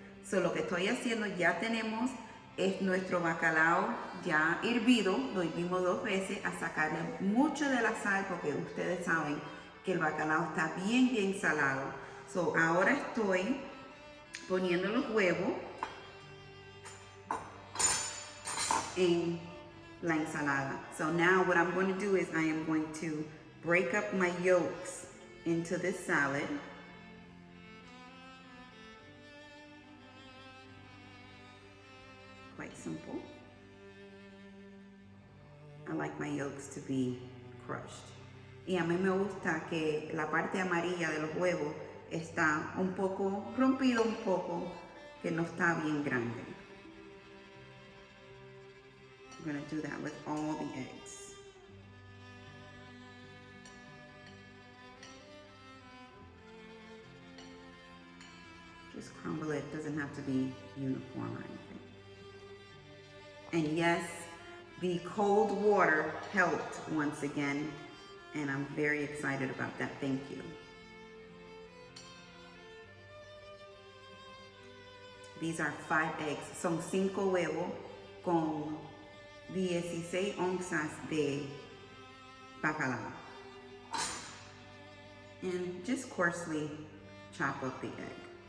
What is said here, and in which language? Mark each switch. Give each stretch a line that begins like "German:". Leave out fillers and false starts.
Spanish: So, lo que estoy haciendo, ya tenemos es nuestro bacalao ya hervido, lo hervimos 2 veces a sacarle mucho de la sal porque ustedes saben que el bacalao está bien salado. So, ahora estoy poniendo los huevos en la ensalada.
English: So now what I'm going to do is I am going to break up my yolks into this salad. Quite simple. I like my yolks to be crushed.
Spanish: Y a mí me gusta que la parte amarilla de los huevos está un poco rompido, un poco que no está bien grande.
English: I'm going to do that with all the eggs. Just crumble it, doesn't have to be uniform or anything. And yes, the cold water helped once again, and I'm very excited about that. Thank you. These are 5 eggs.
Spanish: Son 5 huevos con 16 onzas de bacalao.
English: And just coarsely chop up the egg.